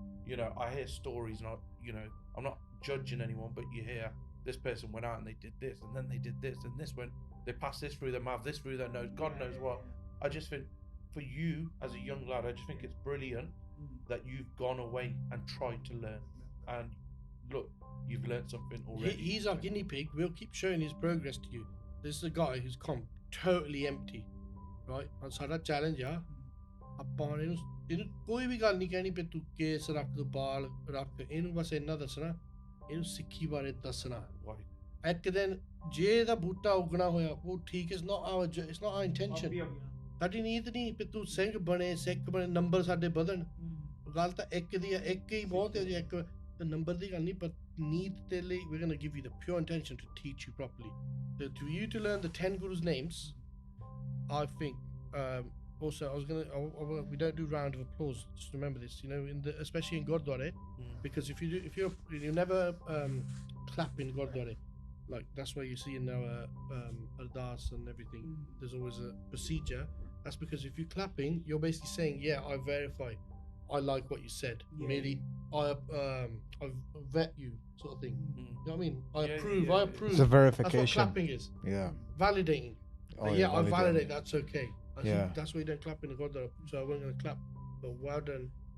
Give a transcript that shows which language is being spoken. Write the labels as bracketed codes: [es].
[en] You know, I hear stories, and I'm not judging anyone, but you hear this person went out and they did this, and then they did this, and this went, they passed this through their mouth, this through their nose, God knows what. I just think for you as a young lad, I just think it's brilliant that you've gone away and tried to learn. And look, you've learned something already. He's our guinea pig. We'll keep showing his progress to you. This is a guy who's come totally empty, right? And [pa] ਸਾਡਾ [en] challenge [pa] ਆ ਆਪਾਂ ਇਹਨੂੰ ਕੋਈ ਵੀ ਗੱਲ ਨਹੀਂ ਕਹਿਣੀ ਪਈ ਤੂੰ ਕੇਸ ਰੱਖ ਦੋ ਬਾਲ ਰੱਖ ਇਹਨੂੰ ਬਸ ਇੰਨਾ ਦੱਸਣਾ ਇਹਨੂੰ ਸਿੱਖੀ ਬਾਰੇ ਦੱਸਣਾ ਇੱਕ ਦਿਨ ਜੇ ਇਹਦਾ ਬੂਟਾ ਉਗਣਾ ਹੋਇਆ ਉਹ ਠੀਕ [en] is not our intention [pa] ਸਾਡੀ ਨੀਤ ਨਹੀਂ ਵੀ ਤੂੰ ਸਿੰਘ ਬਣੇ ਸਿੱਖ ਬਣੇ ਨੰਬਰ ਸਾਡੇ ਵਧਣ ਗੱਲ ਤਾਂ ਇੱਕ ਦੀ ਆ ਇੱਕ ਹੀ ਬਹੁਤ ਹੈ ਜੇ ਇੱਕ ਨੰਬਰ ਦੀ ਗੱਲ ਨਹੀਂ ਪਰ ਨੀਤ ਤੇ ਲਈ [en] we're going to give you the pure intention to teach you properly for you to learn the 10 gurus names I think also we don't do round of applause, just remember this, you know, especially in Gurdwara, because if you never clap in Gurdwara, like that's why you see in our ardas and everything there's always a procedure. That's because if you're clapping you're basically saying yeah I verify, I like what you said, maybe I vet you sort of thing, you know what I mean, I approve. It's a verification. That's what clapping is. Validating. I validate that's okay. I think that's why you don't clap in the Gurdwara, so I wasn't going to clap, but well done.